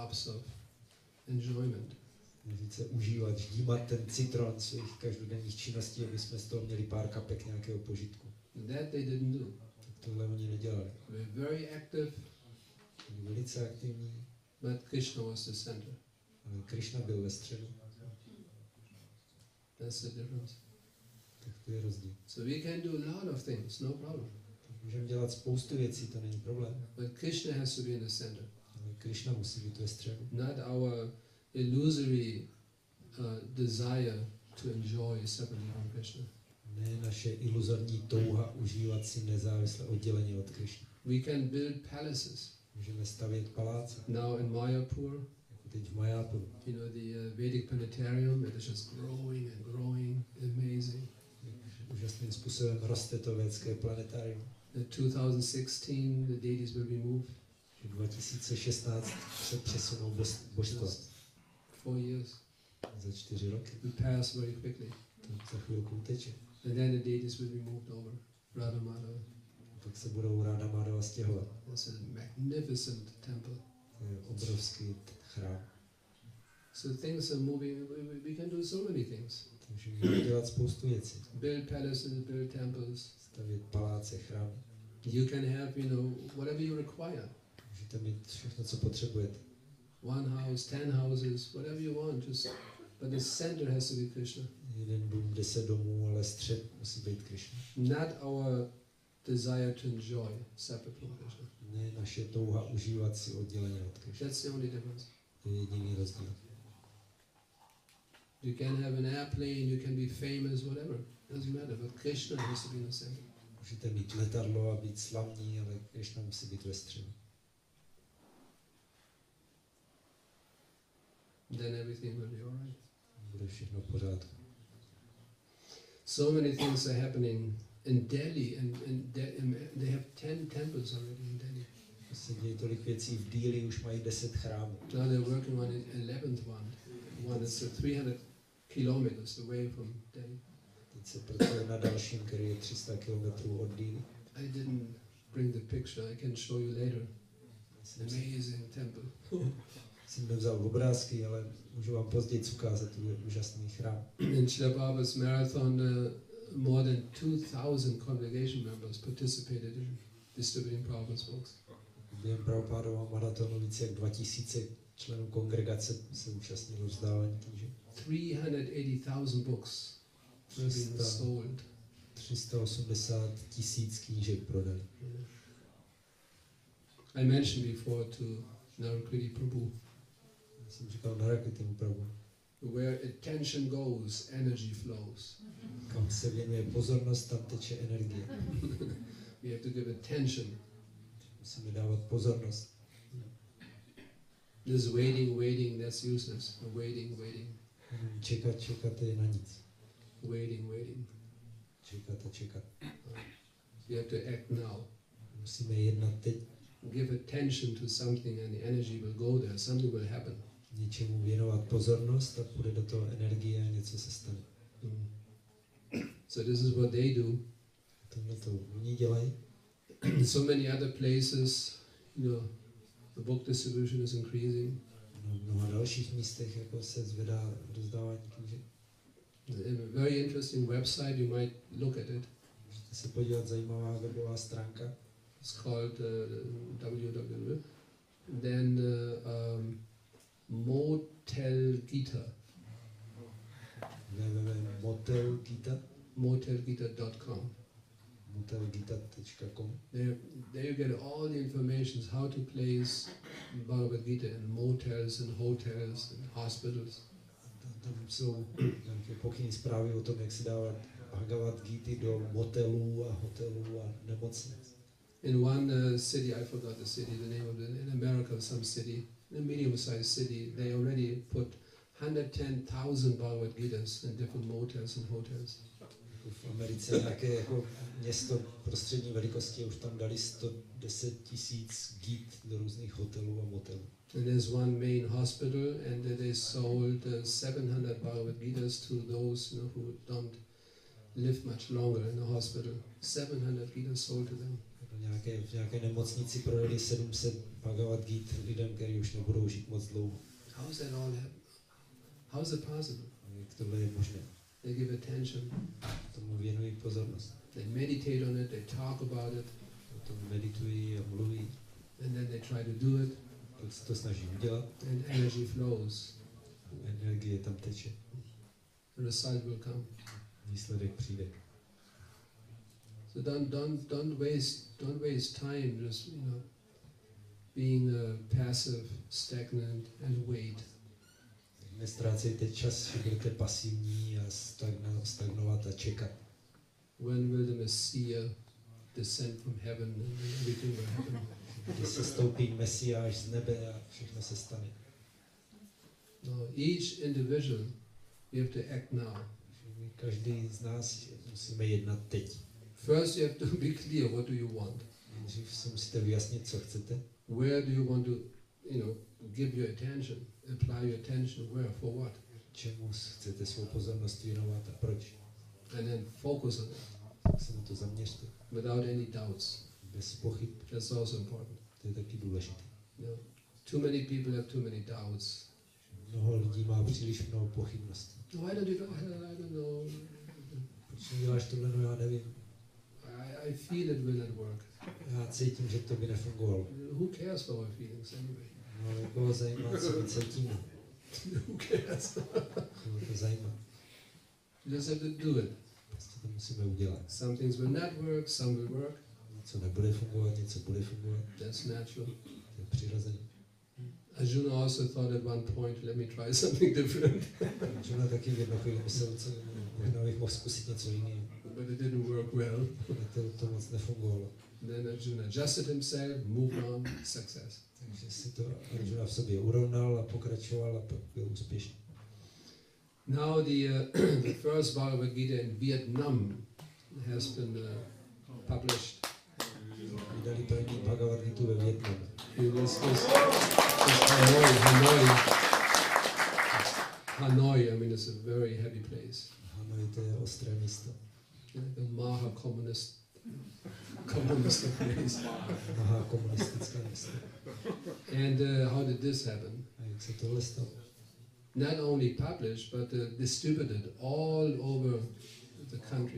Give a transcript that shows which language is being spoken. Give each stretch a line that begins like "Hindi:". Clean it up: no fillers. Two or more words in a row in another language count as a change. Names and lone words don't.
English: drops of enjoyment.
Czech: Více užívat, ždímat ten citron svých každodenních činností, aby jsme z toho měli pár kapek nějakého požitku.
English: That they didn't do.
Czech: Tak tohle oni nedělali.
English: They were very active.
Czech: Byli velice aktivní.
English: But Krishna was the center.
Czech: Ale Krishna byl ve středu.
English: That's the difference.
Czech: Tak to je rozdíl.
English: So we can do a lot of things, no problem.
Czech: Můžeme dělat spoustu věcí, to není problém.
English: But Krishna has to be in the center.
Czech: Ale Krishna musí být ve středu.
English: Not our illusory desire to enjoy separately from Krishna.
Czech: Ne naše iluzorní touha užívat si nezávisle odděleně od Krishna.
English: We can build palaces.
Czech: Můžeme stavět paláce.
English: Now in Mayapur,
Czech: Jako teď v Mayapuru.
English: you know, the Vedic planetarium, it is just growing and growing, amazing.
Czech: Úžasným způsobem roste to védské planetárium.
English: In 2016, the deities will be moved.
Czech: 2016 se přesunou božstva.
English: 4 years.
Czech: Za 4 roky.
English: We pass very quickly.
Czech: To za chvilku uteče.
English: And then the deities will be moved over. Radha Madhava.
Czech: Pak se budou Ráda Mádava stěhovat.
English: It's a magnificent temple.
Czech: To je obrovský chrám.
English: So things are moving. We can do so many things.
Czech: Takže můžeme dělat spoustu věcí.
English: Build palaces, build temples.
Czech: Stavět paláce, chrámy.
English: You can have, you know, whatever you require.
Czech: Můžete mít všechno, co potřebujete.
English: 1 house, 10 houses, whatever you want. Just, but the center has to be Krishna.
Czech: Jeden dům, 10 domů, ale střed musí být Krishna.
English: Not our desire to enjoy separate from Krishna.
Czech: Ne naše touha užívat si odděleně od Krishna.
English: That's the only difference.
Czech: To je jediný rozdíl.
English: You can have an airplane, you can be famous, whatever. Doesn't matter, but Krishna has to be in the center.
Czech: Můžete mít letadlo a být slavní, ale Krishna musí být ve středu.
English: Then everything will be alright.
Czech: Bude všechno v pořádku.
English: So many things are happening in Delhi, and they have 10 temples already in Delhi.
Czech: Se děje tolik věcí v Dili, už mají 10 chrámů.
English: Now they're working on the 11th one. One is 300 kilometers away from Delhi.
Czech: Teď se pracuje na dalším, který je 300 km od Dili.
English: I didn't bring the picture. I can show you later. It's an amazing temple.
Czech: Jsem nevzal obrázky, ale můžu vám později ukázat, to je úžasný chrám.
English: In Srila Prabhupada's marathon, more than 2,000 congregation members participated in distributing Prabhupada's books.
Czech: Během Prabhupádova maratonu více jak 2000 členů kongregace se účastnilo rozdávání knížek.
English: 380,000 books have been sold.
Czech: 380 000 knížek prodali.
English: Yeah. I mentioned before to Narakriti Prabhu.
Czech: Já jsem říkal Narakritimu Prabhu.
English: Where attention goes, energy flows.
Czech: Kam se věnuje pozornost, tam teče energie.
English: We have to give attention.
Czech: Musíme dávat pozornost.
English: This waiting, that's useless. Waiting.
Czech: Čekat je na nic.
English: Waiting.
Czech: Čekat.
English: You have to act now.
Czech: Musíme jednat teď.
English: Give attention to something and the energy will go there. Something will happen.
Czech: Něčemu věnovat pozornost a půjde do toho energie a něco se stane.
English: So this is what they do.
Czech: Tohle to oni dělají.
English: So many other places, you know, the book distribution is increasing.
Czech: Na mnoha dalších místech jako se zvedá rozdávání knížek.
English: A very interesting website, you might look at it.
Czech: Můžete se podívat, zajímavá webová stránka.
English: It's called www. Then Motel Gita. www.motelgita. Motelgita.com. motelgita.com. There you get all the information how to place Bhagavad Gita in motels and hotels and hospitals.
Czech: Tam jsou nějaké pokyny zprávy o tom, jak si dávat Bhagavad Gita do motelů a hotelů a nemocnic.
English: In one city, I forgot the city, the name of it, in America, some city, in a medium-sized city, they already put 110,000 Bhagavad Gitas in different motels and hotels.
Czech: V Americe nějaké jako město prostřední velikosti, už tam dali 110 000 git do různých hotelů a motelů.
English: And there's one main hospital, and they sold 700 Bhagavad Gitas to those who don't live much longer in the hospital. 700 Gitas sold to them.
Czech: v nějaké nemocnici prodali 700 Bhagavad Gita lidem, kteří už nebudou žít moc dlouho.
English: How is that all happening? How is it possible?
Czech: Jak tohle je možné?
English: They give attention.
Czech: Tomu věnují pozornost.
English: They meditate on it, they talk about it.
Czech: O tom meditují a mluví.
English: And then they try to do it.
Czech: Pak se to snaží udělat.
English: And energy flows.
Czech: Energie tam teče.
English: The result will come.
Czech: Výsledek přijde.
English: So don't waste time just being passive, stagnant, and wait.
Czech: Nestrácejte čas, že budete pasivní a stagnovat a čekat.
English: When will the Messiah descend from heaven and everything will happen?
Czech: Kdy se stoupí Mesiáš z nebe a všechno se stane.
English: No, each individual, we have to act now.
Czech: Každý z nás musíme jednat teď.
English: First you have to be clear, what do you want?
Czech: Nejdřív si musíte vyjasnit, co chcete.
English: Where do you want to, give your attention, apply your attention, where, for what?
Czech: Čemu chcete svou pozornost věnovat a proč?
English: And then focus on it.
Czech: Tak se na to zaměřte.
English: Without any doubts.
Czech: Bez pochyb.
English: That's also important.
Czech: To je taky důležité.
English: Too many people have too many doubts.
Czech: Mnoho lidí má příliš mnoho pochybností.
English: No, I don't know.
Czech: Proč neděláš tohle, no já nevím.
English: I feel it will not work.
Czech: Já cítím, že to by nefungovalo.
English: Who cares for our feelings anyway?
Czech: No, koho zajímá, co my cítíme?
English: Who cares?
Czech: Koho to zajímá?
English: You just have to do it.
Czech: Prostě to musíme udělat.
English: Some things will not work, some will work.
Czech: Něco nebude fungovat, něco bude fungovat.
English: That's natural.
Czech: To je přirozené.
English: Arjuna also thought at one point, let me try something different.
Czech: Arjuna taky v jednu chvíli myslel, co možná bych mohl zkusit něco jiného.
English: But it didn't work well.
Czech: To moc nefungovalo.
English: Then Arjuna adjusted himself, moved on, success.
Czech: Takže si to Arjuna v sobě urovnal a pokračoval a pak byl úspěšný.
English: Now the first Bhagavad Gita in Vietnam has been published.
Czech: Vydali první Bhagavad Gitu ve Vietnamu.
English: It was Hanoi, I mean, it's a very heavy place.
Czech: Hanoi, to je ostré místo.
English: The Maha communist place.
Czech: Maha komunistické místo.
English: And how did this happen?
Czech: A jak se tohle stalo?
English: Not only published, but distributed all over the country.